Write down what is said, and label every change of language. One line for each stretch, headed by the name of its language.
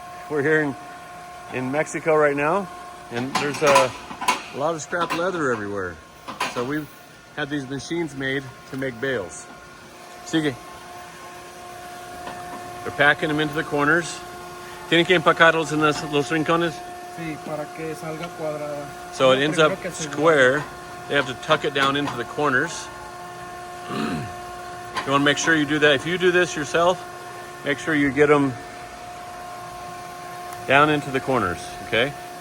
English: We're here in Mexico right now, and there's a lot of scrap leather everywhere. So we've had these machines made to make bales.
Spanish: Sigue.
English: They're packing them into the corners.
Spanish: Tienen que empacarlos en los rincones. Sí, para que salga cuadrada.
English: So it ends up square. They have to tuck it down into the corners. You want to make sure you do that. If you do this yourself, make sure you get them down into the corners, okay?